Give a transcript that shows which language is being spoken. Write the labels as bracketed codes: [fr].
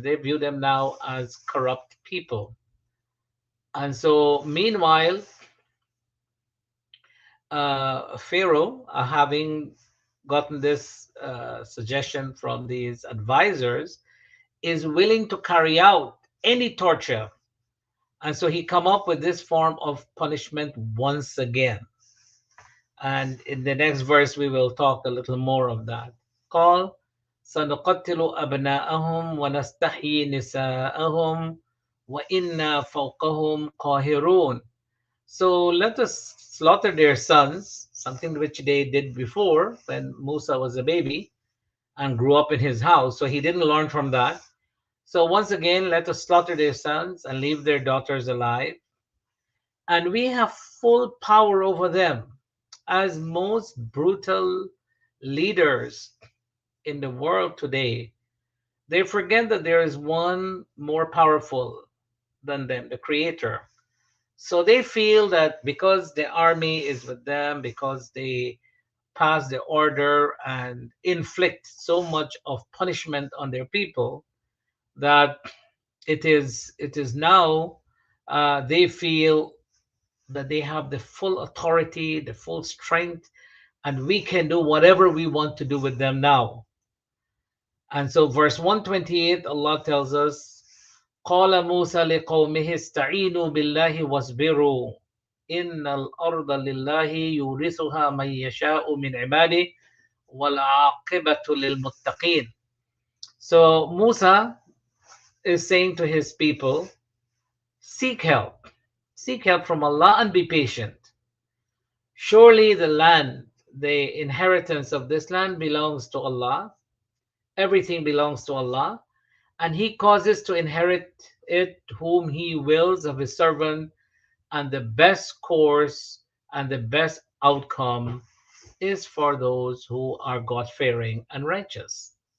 [en] They view them now as corrupt people. And so, meanwhile, Pharaoh, having gotten this suggestion from these advisors, is willing to carry out any torture. And so he come up with this form of punishment once again. And in the next verse, we will talk a little more of that. قال سنقتل أبناءهم ونستحيي نساءهم وإنا فوقهم قاهرون. So let us slaughter their sons, something which they did before when Musa was a baby and grew up in his house. So he didn't learn from that. So once again, let us slaughter their sons and leave their daughters alive. And we have full power over them, as most brutal leaders in the world today. They forget that there is one more powerful than them, the creator. So they feel that because the army is with them, because they pass the order and inflict so much of punishment on their people, that it is now, they feel that they have the full authority, the full strength, and we can do whatever we want to do with them now. And so verse 128, Allah tells us, [ar] قال موسى لقومه استعينوا بالله واصبروا إن الأرض لله يورثها من يشاء من عباده والعاقبة للمتقين. [en] So Musa is saying to his people, seek help. Seek help from Allah and be patient. Surely the land, the inheritance of this land belongs to Allah. Everything belongs to Allah, and He causes to inherit it whom He wills of His servant, and the best course and the best outcome is for those who are God fearing and righteous.